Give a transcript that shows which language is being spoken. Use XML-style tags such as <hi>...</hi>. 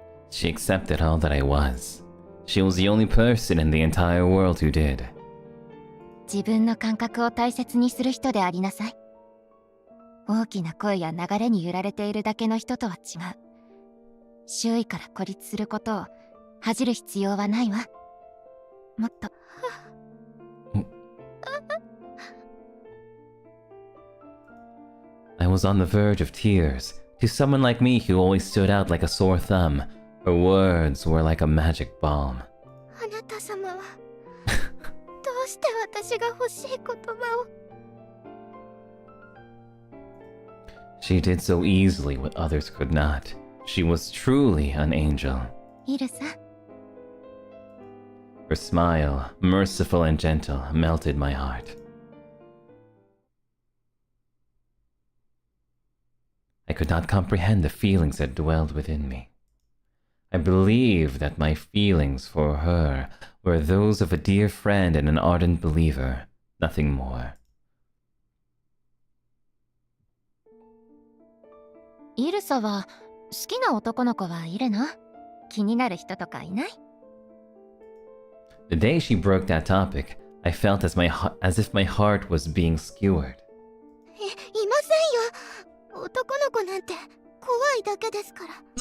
<en>She accepted all that I was. She was the only person in the entire world who did.</en> <ja>自分の感覚を大切にする人でありなさい。大きな声や流れに揺られているだけの人とは違う。周囲から孤立することを恥じる必要はないわ。もっと。</ja> <en>I was on the verge of tears. To someone like me who always stood out like a sore thumb, her words were like a magic balm.</en> <ja>あなた様はどうして私が欲しい言葉を。</ja> <en>She did so easily what others could not. She was truly an angel.</en> <ja>イルサ。</ja> <en>Her smile, merciful and gentle, melted my heart. I could not comprehend the feelings that dwelled within me. I believed that my feelings for her were those of a dear friend and an ardent believer, nothing more.</en> <ja>イルサは好きな男の子はいるの？気になる人とかいない？</ja> <en>The day she broke that topic, I felt as if my heart was being skewered.</en> <ja>いませんよ。男の子なんて怖いだけですから。</ja>